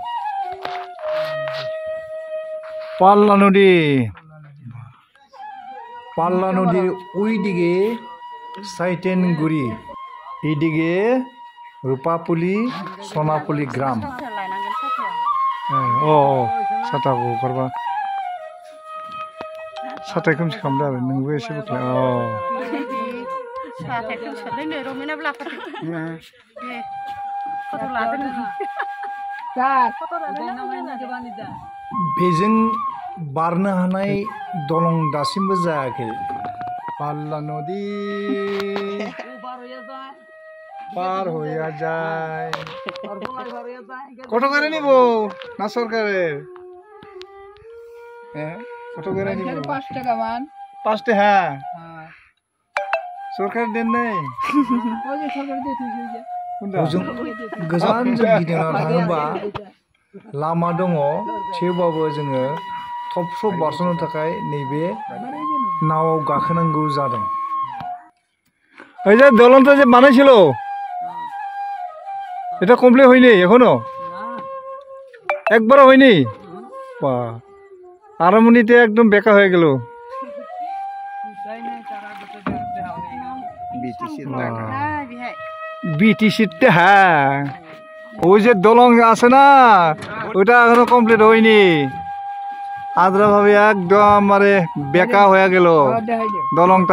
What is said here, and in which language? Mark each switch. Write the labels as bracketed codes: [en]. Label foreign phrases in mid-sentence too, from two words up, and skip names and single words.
[bn] পাল্লা নদী, পাল্লা নদীর ওইদিকে সাইটেনগুড়ি, এইদিকে রূপাপুলি সোনাপুলি গ্রাম। [brx] ओ साताबो करबा साथाय खोमसि खालामदों आरो नोंबो एसे बोख्लाय। साथाय खोमसियालाय नै रमिनाबो लाफादों। फट' लादों। बेजों बारनो हानाय दलं दासिमबो जायाखै। [bn] পাল্লা নদী পার हইয়া যায়। কত করে নিব না সরকারে? হ্যাঁ কত করে নিব? 5 টাকা মান। 5 টাকা? হ্যাঁ সরকার দেন নাই। ওই যে সরকার দিতেছে যে কোনটা [brx] गोजान जों गिदिंना थाङोबा लामा दङ, थेवबाबो जोङो थब बारस'नो थाखाय नैबे नावआव गाखोनांगौ जादों। [bn] এই যে দলনটা যে বানাইছিল এটা কমপ্লিট হয়নি এখনো? একবারও হয়নি? বাহ, আরমনিতে একদম বেকা হয়ে গেল। বিটিসিতে হ্যাঁ, ওই যে দলং আছে না ওইটা এখনো কমপ্লিট হয়নি, আদ্রা ভাবে একদম মানে বেকা হয়ে গেল দলংটা।